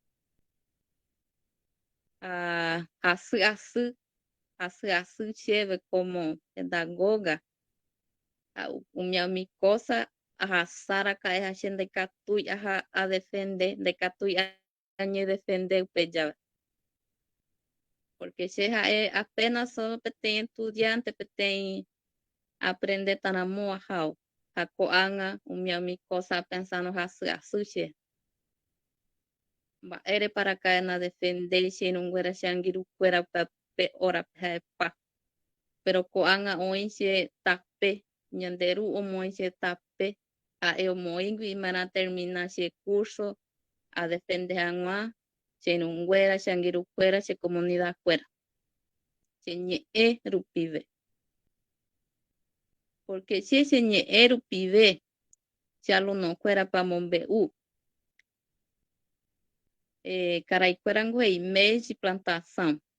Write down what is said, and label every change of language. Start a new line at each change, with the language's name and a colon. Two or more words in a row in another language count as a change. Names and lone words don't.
Guarani: Hasy'asy chéve
Spanish: como pedagoga
Guarani: umi cosa ahasarakae che ndaikatúi aha defender, ndaikatúi añedefender upe jave. Porque che ha'e
Spanish: apenas solo
Guarani: peteĩ estudiante peteĩ aprender taramo ahao. Ha ko'ág̃a umi
Spanish: cosa pensando
Guarani: hasy'asy che. Mba'éreparaka'e defender che irũnguéra che angirũkuéra pe hórape ha'epa. Pero ko'ág̃a oĩ che tape, ñanderu omoĩ che tape, ha'e omoĩgui imarã termina che curso a defender hag̃ua che irũnguéra, che angirũkuéra, che comunidakuéra. Che ñe'ẽ rupive. Porque che ñe'ẽ rupive che alunõkuérape amombe'u karaikuéra ngueiméi
Portuguese: de plantação.